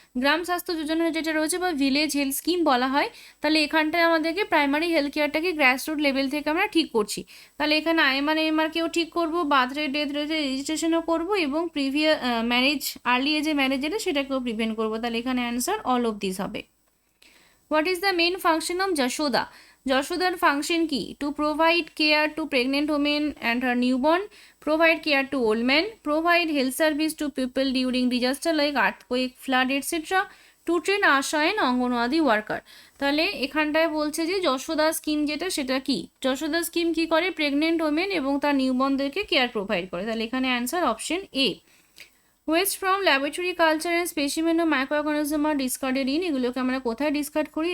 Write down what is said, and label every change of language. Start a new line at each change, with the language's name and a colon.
Bangla: গ্রাম স্বাস্থ্য যোজনা যেটা রয়েছে বা ভিলেজ হেলথ স্কিম বলা হয়, তাহলে এখানটায় আমাদেরকে প্রাইমারি হেলথ কেয়ারটাকে গ্রাসরুট লেভেল থেকে আমরা ঠিক করছি, তাহলে এখানে আইএমআর এমআরকেও ঠিক করবো, বার্থ রেট ডেথ রেট রেজিস্ট্রেশনও করবো, এবং প্রিভিয়াস ম্যারেজ আর্লি এজে ম্যারেজ যেটা সেটাকেও প্রিভেন্ট করবো, তাহলে এখানে অ্যান্সার অল অফ দিস হবে।
English: What is the main function of Jashoda?
Bangla: Jashodaর function কি?
English: To provide care to pregnant women and her newborn, provide care to old men, provide health service to people during disaster like earthquake, flood, etc. To train
Bangla: Asha and anganwadi worker. তাহলে এখানটায় বলছে যে Yashoda scheme যেটা সেটা কি? Yashoda scheme কি করে? Pregnant women এবং তার নিউবর্নদেরকে কেয়ার প্রোভাইড করে, তাহলে এখানে answer option A. West from laboratory culture and specimen O micro organism আর discarded in, এগুলোকে আমরা কোথায় ডিসকার্ড করি?